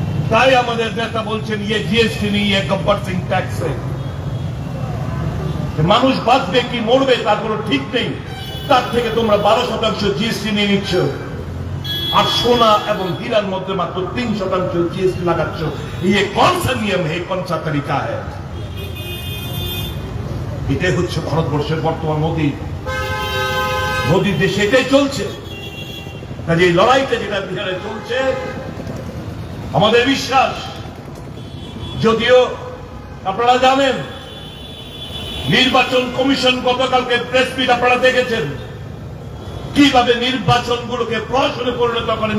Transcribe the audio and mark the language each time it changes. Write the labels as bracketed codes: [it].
[bn] তাই আমাদের নেতা বলছেন ইয়ে জিএসটি নিয়ে, ইয়ে গব্বর সিং ট্যাক্স। মানুষ বাঁচবে কি মরবে তার কোনো ঠিক নেই। তার থেকে তোমরা 12% জিএসটি নিয়ে নিচ্ছ, আর সোনা এবং হীরার মধ্যে মাত্র 3% জিএসটি লাগাচ্ছ। [hi] ये कौन सा नियम है, कौन सा तरीका है? [bn] এটাই হচ্ছে ভারতবর্ষের বর্তমান মোদী দেশে এটাই চলছে। কাজে এই লড়াইটা যেটা বিহারে চলছে, আমাদের বিশ্বাস, যদিও আপনারা জানেন নির্বাচন কমিশন গতকালকে প্রেস মিট আপনারা দেখেছেন কিভাবে নির্বাচনগুলোকে প্রহসনে পরিণত করে।